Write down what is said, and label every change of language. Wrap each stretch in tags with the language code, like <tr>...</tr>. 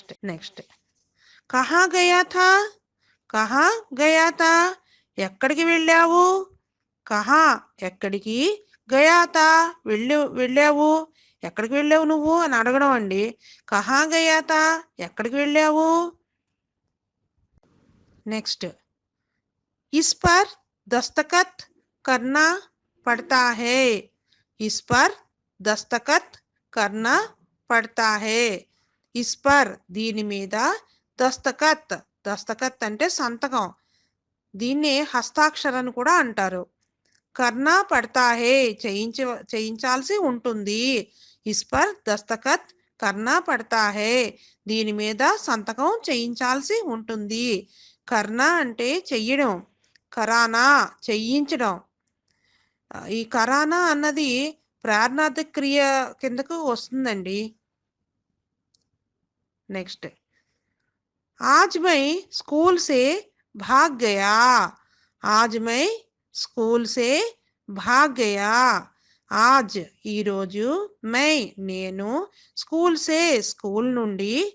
<te>Next</te> <hi>కహా Gaya థా,</hi> <te>కహా గయా థా ఎక్కడికి వెళ్ళావు, కహా ఎక్కడికి, గయా థా వెళ్ళావు ఎక్కడికి వెళ్ళావు నువ్వు అని అడగడం అండి.</te> <hi>కహా గయా థా</hi> <te>ఎక్కడికి వెళ్ళావు.</te> <hi>నెక్స్ట్ इस पर दस्तखत करना पड़ता है, इस पर दस्तखत करना पड़ता है. इस पर</hi> <te>దీని మీద, దస్తఖత్, దస్తఖత్ అంటే సంతకం, దీన్నే హస్తాక్షరాన్ని కూడా అంటారు.</te> <hi>కర్నా పడతా హే</hi> <te>చేయించాల్సి ఉంటుంది.</te> <hi>ఇస్ పర్ దస్తఖత్ కర్నా పడతా హే</hi> <te>దీని మీద సంతకం చేయించాల్సి ఉంటుంది. కర్నా అంటే చెయ్యడం, కరానా చెయ్యించడం. ఈ కరానా అన్నది ప్రార్థనార్థక క్రియ కిందకు వస్తుందండి.</te> <hi>నెక్స్ట్ आज मैं स्कूल से भाग गया, आज मैं स्कूल से भाग गया. आज</hi> <te>ఈరోజు,</te> <hi>మై</hi> <te>నేను,</te> <hi>స్కూల్ సే</hi> <te>స్కూల్ నుండి.</te>